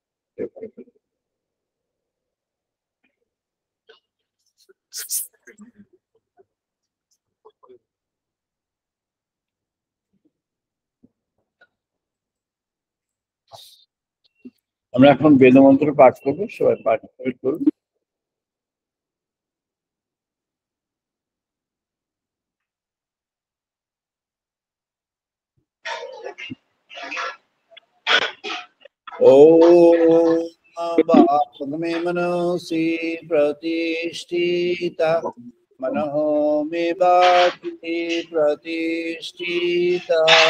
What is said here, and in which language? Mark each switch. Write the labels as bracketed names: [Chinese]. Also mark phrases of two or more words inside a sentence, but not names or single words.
[Bangla] আমরা এখন বেদমন্ত্র পাঠ করবো, সবাই পাঠ করুন। [Sanskrit] ओम मे मनसि प्रतिष्ठिता, मनः मे वाचि प्रतिष्ठिता।